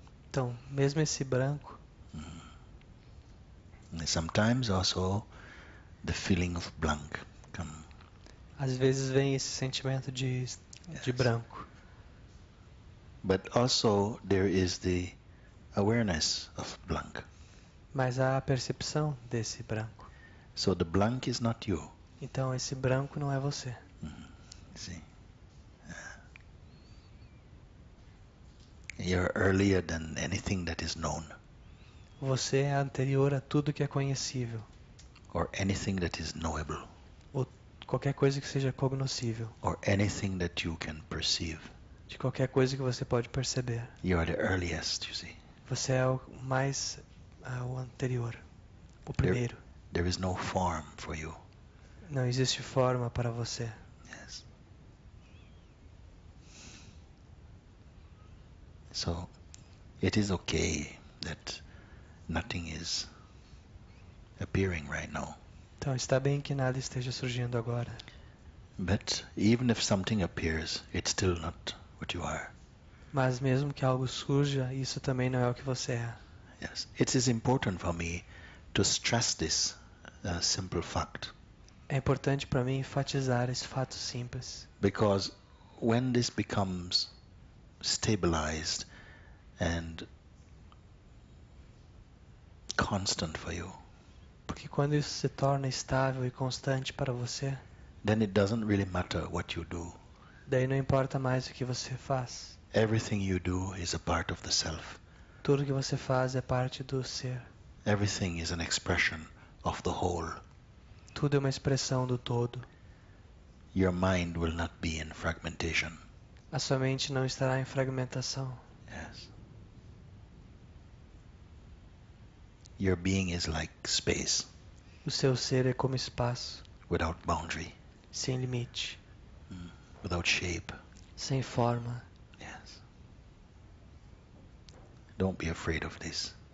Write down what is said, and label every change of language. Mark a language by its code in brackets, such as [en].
[pt] Então, mesmo esse branco, [en] sometimes also the feeling of blank come. [pt] às vezes vem esse sentimento de branco. [en] But also there is the awareness of blank. [pt] Mas há a percepção desse branco. [en] So the blank is not you. [pt] Então esse branco não é você. [en] See? You're earlier than anything that is known, [pt] Você é anterior a tudo que é conhecível, [en] or anything that is knowable, [pt] ou qualquer coisa que seja cognoscível, [en] or anything that you can perceive. [pt] de qualquer coisa que você pode perceber. [en] You are the earliest, you see. [pt] Você é o mais o anterior, o primeiro. [en] There is no form for you. [pt] Não existe forma para você. [en] Yes. So it is okay that nothing is appearing right now. [pt] Então está bem que nada esteja surgindo agora. [en] But even if something appears, it's still not what you are. [pt] Mas mesmo que algo surja, isso também não é o que você é. [en] Yes. It is important for me to stress this simple fact. [pt] É importante para mim enfatizar esse fato simples. [en] Because when this becomes stabilized and constant for you, [pt] Porque quando isso se torna estável e constante para você, [en] then it doesn't really matter what you do. [pt] daí não importa mais o que você faz. [en] Everything you do is a part of the self. [pt] Tudo que você faz é parte do ser. [en] Everything is an expression of the whole. [pt] Tudo é uma expressão do todo. [en] Your mind will not be in fragmentation. [pt] A sua mente não estará em fragmentação. [en] Yes. Your being is like space, [pt] O seu ser é como espaço, [en] without boundary, [pt] sem limite, [en] without shape. [pt] sem forma. [en] Yes. Don't be afraid of this.